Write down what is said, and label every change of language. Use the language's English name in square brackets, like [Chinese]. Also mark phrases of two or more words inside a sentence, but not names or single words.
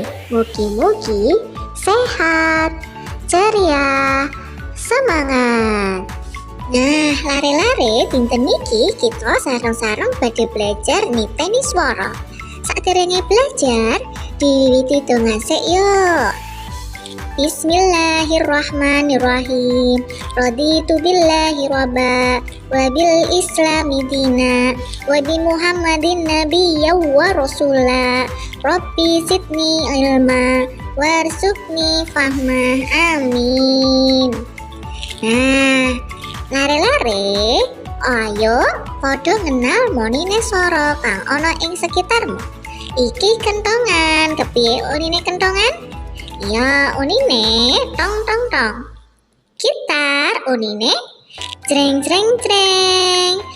[Javanese] Mugi-mugi sehat, ceria, semangat. Nah, lare-lare dinten niki kita sareng-sareng badhe belajar niteni swara. Saderenge belajar, diwiwiti donga sik yo. [Arabic] بِسْمِ اللَّهِ الرَّحْمَٰنِ الرَّحِيمِ. رَضِيتُ بِاللَّهِ رَبًّا وَبِالْإِسْلَامِ دِينًا وَبِمُحَمَّدٍ نَبِيًّا وَرَسُولًا. رَبِّ زِدْنِي عِلْمًا وَارْزُقْنِي فَهْمًا. Amin. [Javanese] Nah, lare-lare, ayo padha ngenal monine swara kang ana ing sekitarmu. Iki kentongan, kepiye unine kentongan? Ya, unine tong tong tong. Gitar unine jreng jreng jreng.